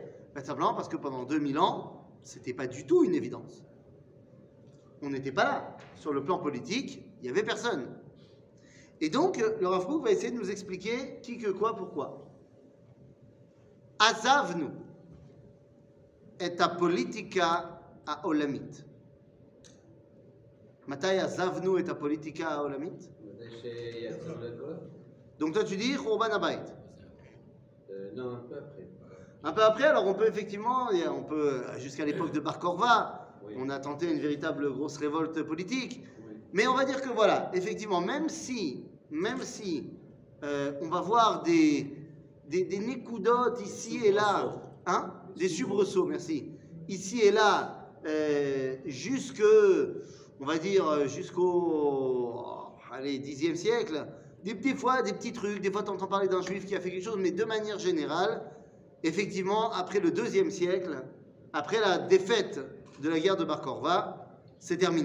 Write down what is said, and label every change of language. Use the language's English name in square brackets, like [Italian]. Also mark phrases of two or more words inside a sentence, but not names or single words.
[French] Ben, simplement parce que pendant 2000 ans, c'était pas du tout une évidence. On n'était pas là. Sur le plan politique, il n'y avait personne. Et donc, le Rav Kook va essayer de nous expliquer qui, que, quoi, pourquoi. [Hebrew] עזבנו את הפוליטיקה העולמית. מתי עזבנו את הפוליטיקה העולמית? [French] Donc toi tu dis [Hebrew] חורבן הבית. [French] Non, un peu après. Un peu après, alors on peut effectivement, on peut, jusqu'à l'époque de Bar Korva, Oui. on a tenté une véritable grosse révolte politique. Oui. Mais on va dire que voilà, effectivement, même si on va voir des nécoudotes ici et là, hein, des soubresauts, merci, ici et là, on va dire, jusqu'au, allez, 10e siècle, des petits trucs, des fois tu entends parler d'un juif qui a fait quelque chose, mais de manière générale, effectivement, après le 2e siècle, après la défaite de la guerre de Bar Korva, c'est terminé.